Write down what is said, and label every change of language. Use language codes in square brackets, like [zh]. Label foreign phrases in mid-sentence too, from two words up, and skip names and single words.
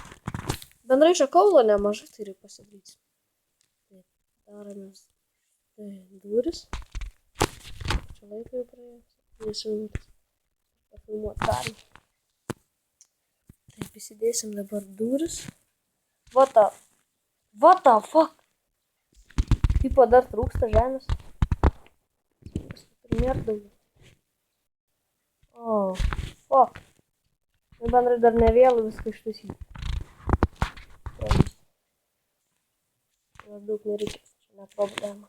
[lt] Bendrai čia kaulo nemažai, tai reikia pasidaryti. Taip, daromės duris. Čia laiko jau praėjo. 2 minutės. Pafilmuot dalį. Taip, įsidėsim dabar duris. [en] What the fuck? [lt] Tipo dar trūksta žemės. Nėra daugiau. [en] Oh, fuck. [lt] Bendrai dar ne vėlu viską ištaisyti. Daug nereikės, čia ne problema.